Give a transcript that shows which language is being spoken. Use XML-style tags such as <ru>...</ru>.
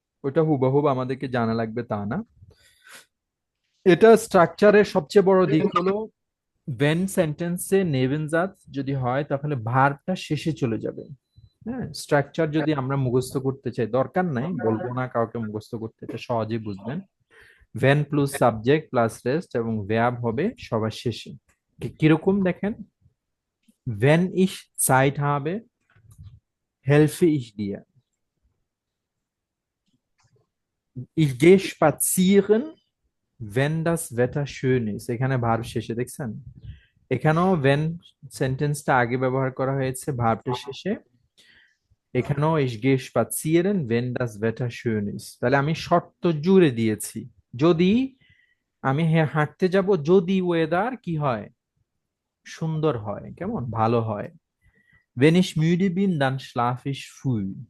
<bn>ওটা হুবহুব আমাদেরকে জানা লাগবে তা না। এটা স্ট্রাকচারের সবচেয়ে বড় দিক হলো when সেন্টেন্সে নেবেনজাত যদি হয় তাহলে ভার্বটা শেষে চলে যাবে। হ্যাঁ, স্ট্রাকচার যদি আমরা মুখস্থ করতে চাই, দরকার নাই, বলবো না কাউকে মুখস্থ করতে, এটা সহজেই বুঝবেন। Van plus subject plus rest এবং verb হবে সবার শেষে। কিরকম দেখেন,</bn> <de>wenn ich Zeit habe, helfe ich dir. Ich gehe spazieren, wenn das Wetter schön ist.</de> <bn>এখানে ভার্ব শেষে দেখছেন, এখানেও when সেন্টেন্সটা আগে ব্যবহার করা হয়েছে ভার্বটা শেষে। এখানেও</bn> <de>ich gehe spazieren, wenn das Wetter schön ist।</de> <bn>তাহলে আমি শর্ত জুড়ে দিয়েছি, যদি আমি হাঁটতে যাব যদি ওয়েদার কি হয়, সুন্দর হয়, কেমন ভালো হয়।</bn> <de>Wenn ich müde bin, dann schlafe ich früh।</de>